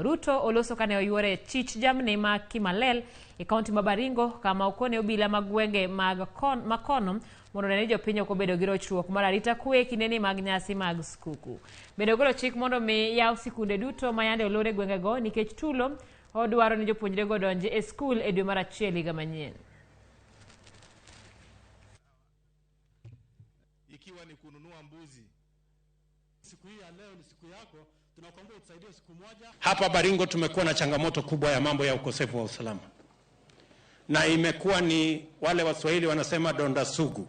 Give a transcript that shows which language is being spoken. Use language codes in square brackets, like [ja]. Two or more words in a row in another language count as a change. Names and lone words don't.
[luo] Ruto oloso kane oyuore chich jamni ma Kimalel e kaunti ma Baringo kama okone obila mag gwenge mag makono mondo ne jopiny ok obedo gi rochruok mar arita kwe kineni mag nyasi mag skuku. Bende ogolo chik mondo mi yaw sikunde duto ma yande olore gwengego nikech tulo odwaro ni jopuonjre go donje e skul e dwe mar achiel higa manyien. [sw] Ikiwa ni kununua mbuzi. Siku hii ya leo ni siku yako, tunakuomba utusaidie siku moja. Hapa Baringo tumekuwa na changamoto kubwa ya mambo ya ukosefu wa usalama. Na imekuwa ni wale Waswahili wanasema donda sugu.